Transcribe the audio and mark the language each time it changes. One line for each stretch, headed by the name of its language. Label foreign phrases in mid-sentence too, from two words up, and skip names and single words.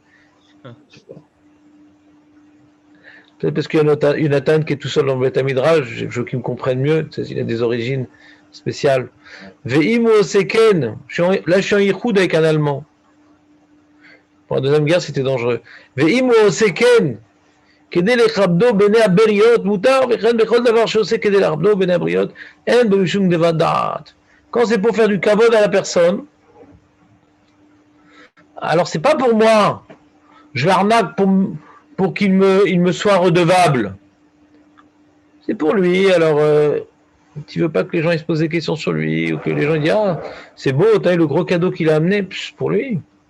French: Ah. Peut-être parce qu'il y a Jonathan qui est tout seul dans le
Hebrew: בית מדרש,
French: je veux qu'il me comprenne mieux. Il a des origines spéciales.
Hebrew: ואם הוא זקן.
French: Là, je suis en yichoud avec un Allemand. Pour la Deuxième Guerre, c'était dangereux.
Hebrew: ואם הוא זקן. כדי לכבדו בני הבריות מותר, וכן בכל דבר שעושה כדי לכבדו בני הבריות, אין בו משום דבר דעת.
French: Quand c'est pour faire du kavod à la personne, alors c'est pas pour moi, je l'arnaque pour qu'il me soit redevable. C'est pour lui, alors tu veux pas que les gens ils se posent des questions sur lui, ou que les gens ils disent ah, c'est beau, t'as vu le gros cadeau qu'il a amené, pff, pour lui.